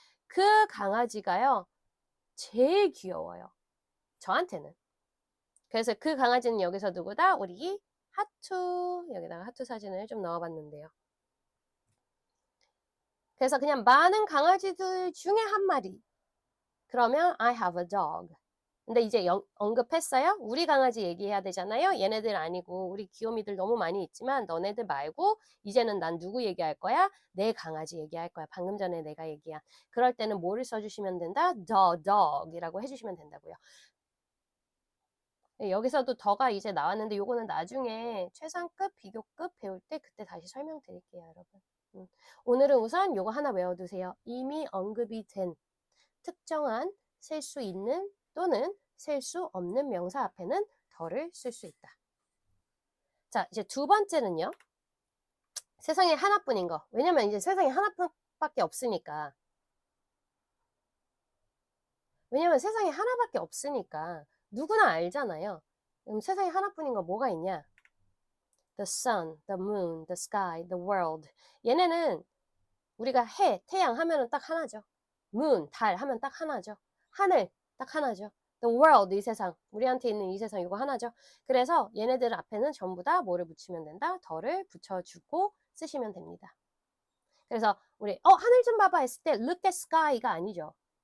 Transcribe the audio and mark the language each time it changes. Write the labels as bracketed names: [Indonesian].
[Korean] 그 강아지가요. 제일 귀여워요. 저한테는. 그래서 그 강아지는 여기서 누구다? 우리 하투. 여기다가 하투 사진을 좀 넣어봤는데요. 그래서 그냥 많은 강아지들 중에 한 마리. 그러면 [English] I have a dog. [Korean] 근데 이제 언급했어요. 우리 강아지 얘기해야 되잖아요. 얘네들 아니고 우리 귀요미들 너무 많이 있지만 너네들 말고 이제는 난 누구 얘기할 거야? 내 강아지 얘기할 거야. 방금 전에 내가 얘기한. 그럴 때는 뭐를 써주시면 된다? The dog이라고 해주시면 된다고요. 네, 여기서도 더가 이제 나왔는데 요거는 나중에 최상급, 비교급 배울 때 그때 다시 설명드릴게요, 여러분. 오늘은 우선 요거 하나 외워두세요. 이미 언급이 된 특정한 셀 수 있는 또는 셀 수 없는 명사 앞에는 더를 쓸 수 있다. 자, 이제 두 번째는요. 세상에 하나뿐인 거. 왜냐면 이제 세상에 하나밖에 없으니까. 왜냐면 세상에 하나밖에 없으니까 누구나 알잖아요. 그럼 세상에 하나뿐인 거 뭐가 있냐? [English] The sun, the moon, the sky, the world. [Korean] 얘네는 우리가 해, 태양 하면은 딱 하나죠. moon, 달 하면 딱 하나죠. 하늘 딱 하나죠. The world, 이 세상. 우리한테 있는 이 세상 이거 하나죠. 그래서 얘네들 앞에는 전부 다 뭐를 붙이면 된다? 더를 붙여주고 쓰시면 됩니다. 그래서 우리 하늘 좀 봐봐 했을 때 [English] look at sky [Korean] 가 아니죠.